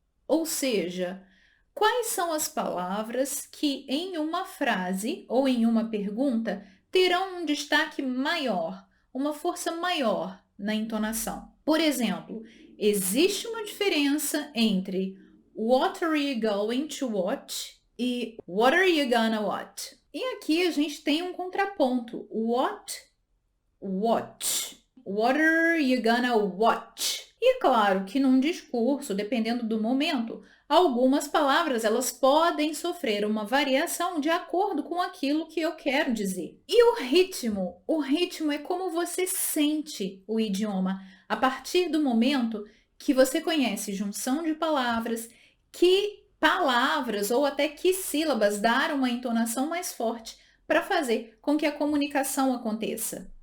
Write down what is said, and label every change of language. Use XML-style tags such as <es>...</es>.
<pt>Ou seja, quais são as palavras que em uma frase ou em uma pergunta terão um destaque maior, uma força maior na entonação? Por exemplo, existe uma diferença entre</pt> <en>What are you going to watch e What are you gonna watch?</en> <pt>E aqui a gente tem um contraponto.</pt> <en>What, watch. What are you gonna watch?</en> <pt>E claro que num discurso, dependendo do momento, algumas palavras elas podem sofrer uma variação de acordo com aquilo que eu quero dizer. E o ritmo é como você sente o idioma a partir do momento que você conhece junção de palavras, que palavras ou até que sílabas dar uma entonação mais forte para fazer com que a comunicação aconteça.</pt>